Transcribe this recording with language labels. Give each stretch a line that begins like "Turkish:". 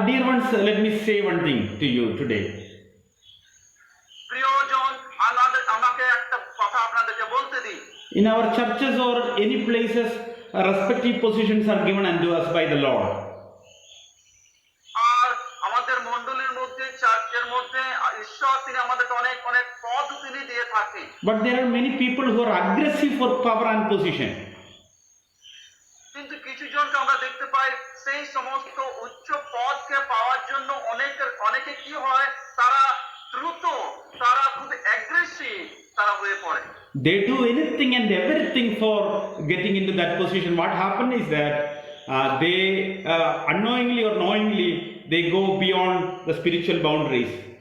English: ones, let me say one thing to you today.
Bangla: প্রিয়জন, আমাকে একটা কথা আপনাদেরকে বলতে দিন।
English: In our churches or any places, respective positions are given unto us by the Lord.
Bangla: আর আমাদের মণ্ডলীর মধ্যে, চার্চের মধ্যে ঈশ্বর তিনি আমাদেরকে অনেক অনেক পদ তিনি দিয়ে থাকেন।
English: But there are many people who are aggressive for power and position.
Bangla: কিন্তু কিছু জনকে আমরা দেখতে পাই সেই সমস্ত উচ্চ পদকে পাওয়ার জন্য অনেকে কি হয়, তারা দ্রুত, তারা খুব অ্যাগ্রেসিভ তারা হয়ে পড়ে।
English: They do anything and everything for getting into that position. What happens is that they unknowingly or knowingly they go beyond the spiritual boundaries.